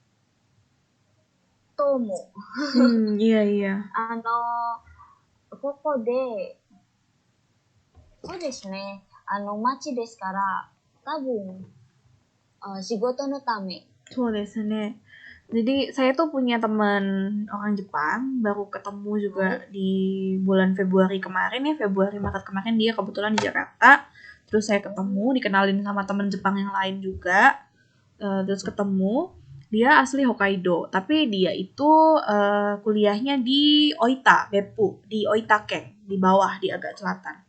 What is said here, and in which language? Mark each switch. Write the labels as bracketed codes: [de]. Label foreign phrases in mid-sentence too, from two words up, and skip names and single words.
[ja] と思う。いやいや。ここで、そうですね。町ですから、多分、仕事のため。そうですね。 [id] Jadi saya tuh punya teman orang Jepang, baru ketemu juga di bulan Februari kemarin ya, Februari Maret kemarin dia kebetulan di Jakarta. Terus saya ketemu, dikenalin sama teman Jepang yang lain juga. Terus ketemu, dia asli Hokkaido, tapi dia itu kuliahnya di Oita, Beppu, di Oita-ken, di bawah, di agak selatan.